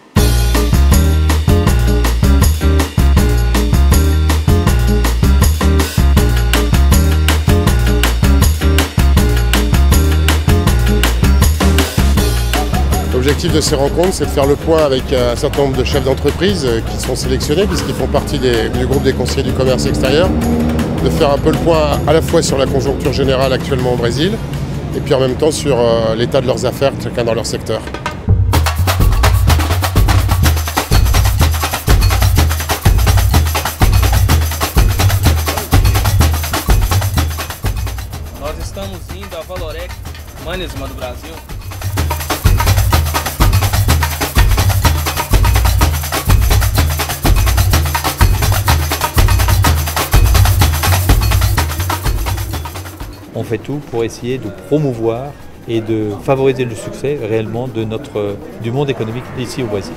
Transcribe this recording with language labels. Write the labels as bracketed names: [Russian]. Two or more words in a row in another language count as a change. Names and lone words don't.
[French] L'objectif de ces rencontres, c'est de faire le point avec un certain nombre de chefs d'entreprise qui sont sélectionnés puisqu'ils font partie du groupe des conseillers du commerce extérieur, de faire un peu le point à la fois sur la conjoncture générale actuellement au Brésil et puis en même temps sur l'état de leurs affaires, chacun dans leur secteur. [Portuguese] Nós estamos indo à Valorec Mannesmann do Brasil. [French] On fait tout pour essayer de promouvoir et de favoriser le succès réellement du monde économique ici au Brésil.